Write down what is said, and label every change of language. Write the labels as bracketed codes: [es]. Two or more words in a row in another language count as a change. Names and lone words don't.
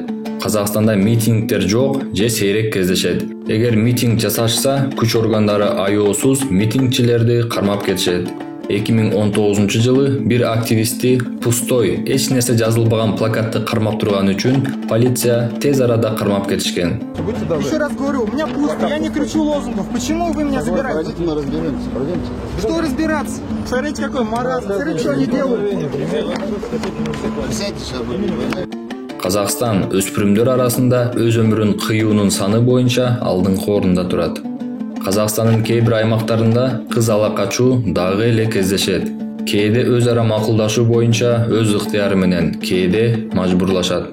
[ky] Казакстанда митингдер жок же сейрек кездешет. Эгер митинг жасашса, күч органдары аяосуз митингчилерди кармап кетишет. 2019 жылы бир активистти пустой, эч нерсе жазылбаган плакатты кармап турган үчүн полиция тез арада кармап кетишкен. [ru] Еще раз говорю, у меня пусто, я не кричу лозунгов. Почему вы меня забираете? Давайте мы разберемся, пройдемте. Что разбираться? Смотрите, какой маразм. Смотрите, что они делают. Сядьте сейчас, будем. [ky] Казакстан өспүрүмдөр арасында өз өмүрүн кыюунун саны боюнча алдыңкы орунда турат. Казакстандын кээ бир аймактарында кыз ала качуу дагы эле кездешет. Кээде өз ара макулдашуу боюнча өз ыктыяры менен, кээде мажбурлашат.